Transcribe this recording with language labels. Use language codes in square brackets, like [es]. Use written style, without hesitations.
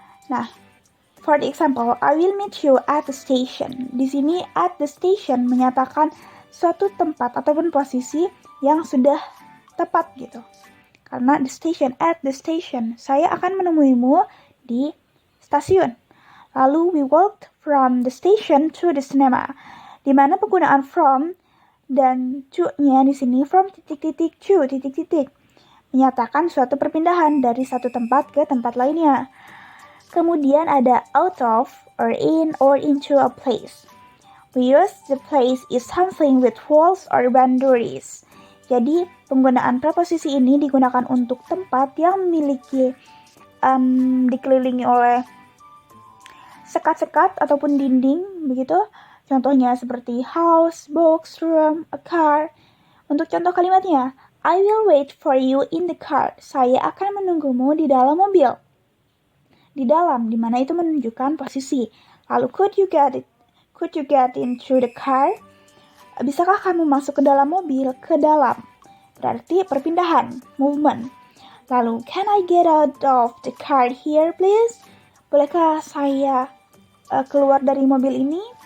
[id] Nah, [en] for the example, I will meet you at the station. [id] Di sini [en] at the station [id] menyatakan suatu tempat ataupun posisi yang sudah tepat gitu. Karena [en] the station, at the station, [id] saya akan menemuimu di stasiun. Lalu [en] we walked from the station to the cinema. [id] Di mana penggunaan from dan to-nya di sini from titik-titik to titik-titik menyatakan suatu perpindahan dari satu tempat ke tempat lainnya. [en] Kemudian ada out of, or in, or into a place. We use the place is something with walls or boundaries. [id] Jadi, penggunaan preposisi ini digunakan untuk tempat yang memiliki dikelilingi oleh sekat-sekat ataupun dinding, begitu. Contohnya seperti [en] house, box, room, a car. [id] Untuk contoh kalimatnya, [en] I will wait for you in the car. [id] Saya akan menunggumu di dalam mobil. Di dalam, di mana itu menunjukkan posisi. Lalu, [en] could you get into the car? [id] Bisakah kamu masuk ke dalam mobil? Ke dalam. Berarti perpindahan, movement. Lalu, [en] can I get out of the car here, please? [id] Bolehkah saya keluar dari mobil ini?